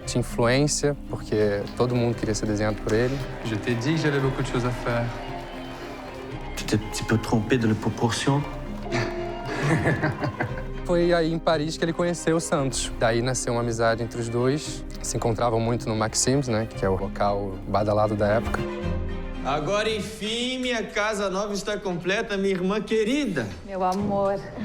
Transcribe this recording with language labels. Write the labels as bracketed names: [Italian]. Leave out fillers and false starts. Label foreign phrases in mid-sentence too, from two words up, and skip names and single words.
[Portuguese] Tinha influência, porque todo mundo queria ser desenhado por ele. [French] Je t'ai dit que j'avais beaucoup de choses à faire. Tu t'es un petit peu trompé de la proportion? [Portuguese] Foi aí em Paris que ele conheceu o Santos. Daí nasceu uma amizade entre os dois. Se encontravam muito no Maxims, né, que é o local badalado da época. Agora, enfim, minha casa nova está completa, minha irmã querida. Meu amor.